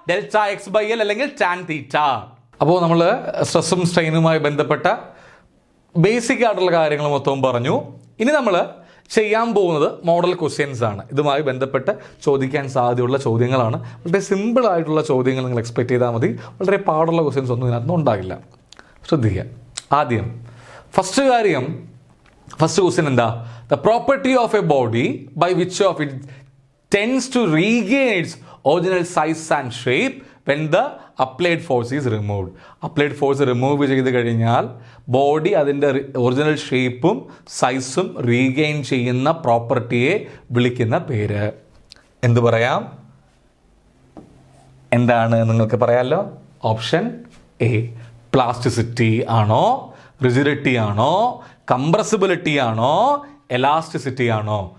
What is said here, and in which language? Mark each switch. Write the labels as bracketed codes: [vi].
[ml] Delta X by L അല്ലെങ്കിൽ tan theta. അപ്പോൾ നമ്മൾ സ്ട്രെസ്സും സ്ട്രെയിനുമായി ബന്ധപ്പെട്ട ബേസിക് ആയിട്ടുള്ള കാര്യങ്ങൾ മൊത്തവും പറഞ്ഞു. ഇനി നമ്മൾ ചെയ്യാൻ പോകുന്നത് മോഡൽ ക്വസ്റ്റ്യൻസ് ആണ്. ഇതുമായി ബന്ധപ്പെട്ട് ചോദിക്കാൻ സാധ്യതയുള്ള ചോദ്യങ്ങളാണ്. വളരെ സിമ്പിൾ ആയിട്ടുള്ള ചോദ്യങ്ങൾ നിങ്ങൾ എക്സ്പെക്ട് ചെയ്താൽ മതി. വളരെ പാടുള്ള ക്വസ്റ്റ്യൻസ് ഒന്നും ഇതിനകത്ത് ഉണ്ടാകില്ല. ശ്രദ്ധിക്കുക. ആദ്യം ഫസ്റ്റ് ക്വസ്റ്റ്യൻ എന്താ? [en] The property of a body by which of it tends to regain its original size and shape when the applied force is removed. [ml] Applied force remove ചെയ്ത് കഴിഞ്ഞാൽ ബോഡി അതിൻ്റെ ഒറിജിനൽ ഷേപ്പും സൈസും റീഗെയിൻ ചെയ്യുന്ന പ്രോപ്പർട്ടിയെ വിളിക്കുന്ന പേര് എന്ത് പറയാം? എന്താണ് നിങ്ങൾക്ക് പറയാമല്ലോ? ഓപ്ഷൻ എ പ്ലാസ്റ്റിസിറ്റി ആണോ, റിജിഡിറ്റി ആണോ, കംപ്രസിബിലിറ്റി ആണോ, എലാസ്റ്റിസിറ്റി ആണോ?